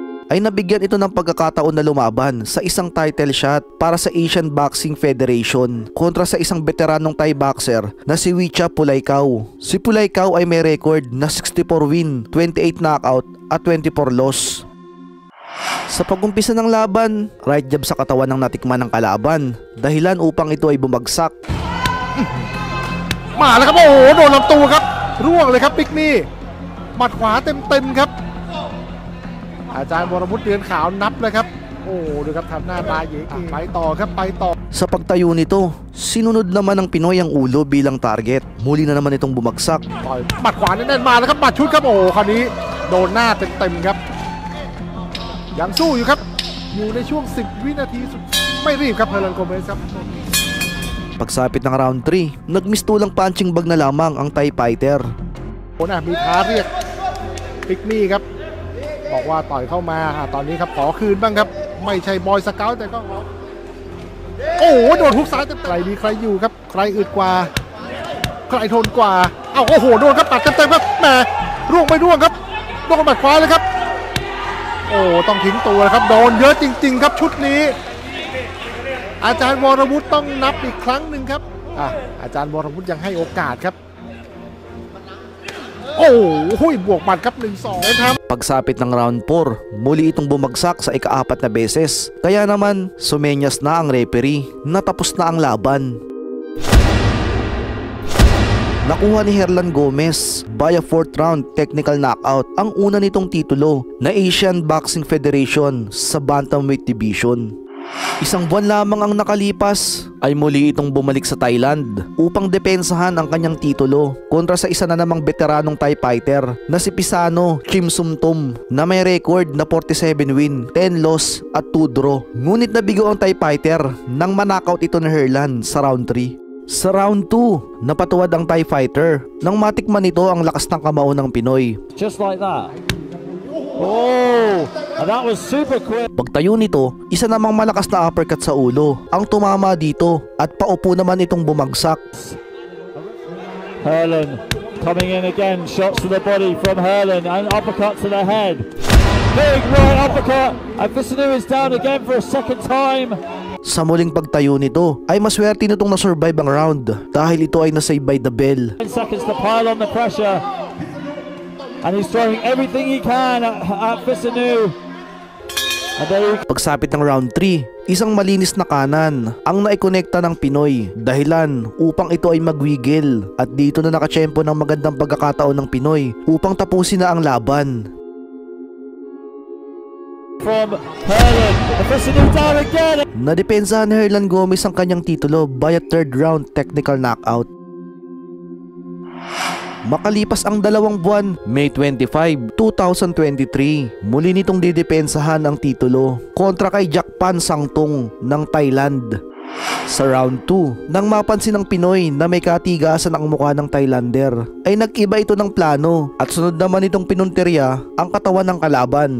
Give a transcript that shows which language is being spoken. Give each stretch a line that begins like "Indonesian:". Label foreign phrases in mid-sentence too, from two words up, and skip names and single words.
Filipino: ay nabigyan ito ng pagkakataon na lumaban sa isang
English: title shot
Filipino: para sa Asian Boxing Federation kontra sa isang veteranong
English: Thai boxer
Filipino: na si Wicha Pulaikau. Si Pulaikau ay may record na 64 win, 28 knockout at 24 loss. Sa pag-umpisa ng laban,
English: right jab
Filipino: sa katawan ng natikman ng kalaban, dahilan upang ito ay bumagsak.
Thai: มาแล้วครับโอ้โหโดนลำตัวครับร่วงเลยครับปิกนี่หมัดขวาเต็มๆครับอาจารย์วรวุฒิเดือนขาวนับเลยครับโอ้ดูครับทำหน้าตาเย๋ไปต่อครับไปต่อ
Filipino: Sa pagtayo nito, sinunod naman ng Pinoy ang ulo bilang target. Muli na naman itong bumagsak.
Thai: ต่อยหมัดขวาแน่นๆมาแล้วครับหมัดชุดครับโอ้คราวนี้โดนหน้าเต็มๆครับยังสู้อยู่ครับอยู่ในช่วง10 วินาทีสุดไม่รีบครับเฮเลนโกเมสครับ
Filipino: Pagsapit ng round 3, nagmistulang
English: punching bag
Filipino: na lamang ang
English: Thai fighter.
Thai: โอ้นะมีท้าเรียกปิกนี่ครับบอกว่าต่อยเข้ามาตอนนี้ครับขอคืนบ้างครับไม่ใช่บอยสเกาต์ แต่ก็โอ้โหโดนฮุกซ้ายเต็มใครดีใครอยู่ครับใครอึดกว่าใครทนกว่าเอ้าโอ้โหโดนครับปัดเต็มๆครับแหมร่วงไม่ร่วงครับโดนบัดขวาเลยครับโอ้ต้องทิ้งตัวครับโดนเยอะจริงๆครับชุดนี้อาจารย์วรวุฒิต้องนับอีกครั้งหนึ่งครับอาจารย์วรวุฒิยังให้โอกาสครับโอ้โหบวกหมัดครับ 1-2 นะครับ
Filipino: Pagsapit ng round 4, muli itong bumagsak sa ika-4 na beses. Kaya naman, sumenyas na ang referee na tapos na ang laban. Nakuha ni Herlan Gomez
English: by a 4th round technical knockout
Filipino: ang una nitong titulo na Asian Boxing Federation sa Bantamweight Division. Isang buwan lamang ang nakalipas ay muli itong bumalik sa Thailand upang depensahan ang kanyang titulo kontra sa isa na namang veteranong
English: Thai fighter
Filipino: na si Pisano Chimsumtum na may record na 47 win, 10 loss at 2 draw. Ngunit nabigo ang
English: Thai fighter
Filipino: nang manakaut ito ni Herlan sa round 3. Sa round 2, napatuwad ang
English: Thai fighter
Filipino: nang matikman nito ang lakas ng kamao ng Pinoy.
English: Just like that. Oh, and that was super quick.
Filipino: Pagtayo nito, isa namang malakas na uppercut sa ulo ang tumama dito at paupo naman itong bumagsak.
English: Herlan coming in again, shots to the body from Herlan and uppercut to the head. Big right uppercut and Visanu is down again for a second time.
Filipino: Sa muling pagtayo nito ay maswerte nitong na-survive ang round dahil ito ay nasave
English: by the bell. 10 seconds to pile on the pressure. And he's throwing everything he can at Visanu.
Filipino: Pagsapit ng round 3, isang malinis na kanan ang naikonekta ng Pinoy dahilan upang ito ay magwigil at dito na nakatsyempo ng magandang pagkakataon ng Pinoy upang tapusin na ang laban.
English: From Herlan, Visanu down again.
Filipino: Nadepensahan ni Herlan Gomez ang kanyang titulo
English: by a 3rd round technical knockout.
Filipino: Makalipas ang 2 buwan, May 25, 2023, muli nitong didepensahan ang titulo kontra kay Jakpan Sangtung ng Thailand. Sa round 2, nang mapansin ng Pinoy na may katigasan ang mukha ng Thailander, ay nag-iba ito ng plano at sunod naman itong pinunterya ang katawan ng kalaban.